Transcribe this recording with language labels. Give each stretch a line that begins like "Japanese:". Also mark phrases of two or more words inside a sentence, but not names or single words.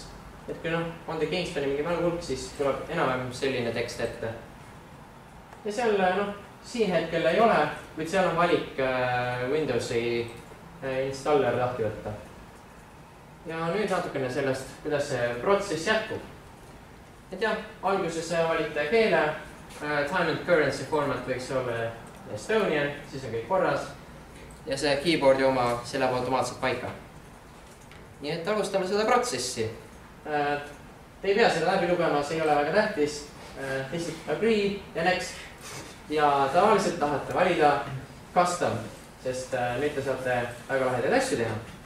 Estonian: Et kui on te Kingstoni mingi mälupulk, siis tuleb enam-vähem selline tekst ette. Ja seal siin hetkel ei ole, kuid seal on valik Windowsi installer lahti võtta. Ja nüüd natukene sellest, kuidas see protsess jätkub. Et jah, alguses valite keele,
English: time and currency format
Estonian: võiks olla Estonian, siis on kõik korras. Ja see keyboardi oma, see läheb automaatselt paika. Nii et alustame seda protsessi. Te ei pea seda läbi lugema, see ei ole väga tähtis. Lihtsalt agree ja next. Ja tavaliselt tahate valida custom, sest nüüd te saate väga lahedaid asju teha.